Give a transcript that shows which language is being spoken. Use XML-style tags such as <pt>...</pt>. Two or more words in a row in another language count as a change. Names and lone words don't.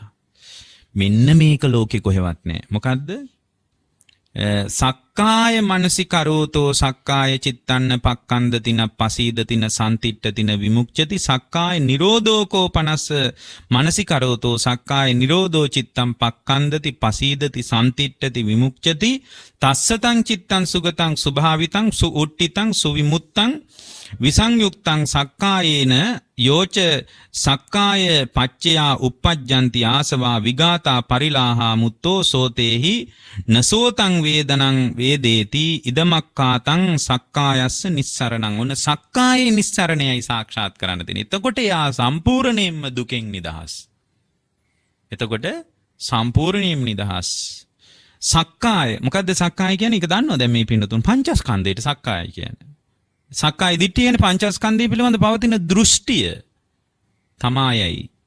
<si>මෙන්න මේක ලෝකේ කොහෙවත් නැහැ. මොකද්ද?</si> <pi>සක්කාය මනසිකරෝතෝ සක්කාය චිත්තන්න පක්කන්දතින පසීදතින සම්තිට්ඨතින විමුක්ඛති. සක්කාය නිරෝධෝකෝ 50 මනසිකරෝතෝ සක්කාය නිරෝධෝ චිත්තං පක්කන්දති පසීදති සම්තිට්ඨති විමුක්ඛති. තස්සතං චිත්තං සුගතං සුභාවිතං සුඋට්ඨිතං සුවිමුත්තං විසංයුක්තං සක්කායේන යෝච සක්කාය පච්චයා uppajjanti ආසවා විගාතා පරිලාහා මුත්තෝ සෝතේහි නසෝතං වේදනං වේදේති ඉදමක්කාතං සක්කායස්ස නිස්සරණං.</pi> <si>ඔන්න සක්කායේ නිස්සරණයයි සාක්ෂාත් කරන්න තියෙන්නේ. එතකොට යා සම්පූර්ණයෙන්ම දුකෙන් නිදහස්. එතකොට සම්පූර්ණයෙන්ම නිදහස්. සක්කාය මොකද්ද? සක්කාය කියන්නේ ඒක දන්නවද? දැන් මේ පින්නතුන් පංචස්කන්ධයට සක්කාය කියන්නේ. සක්කාය දිට්ඨිය කියන්නේ පංචස්කන්ධය පිළිබඳ පවතින දෘෂ්ටිය තමායයි.</si>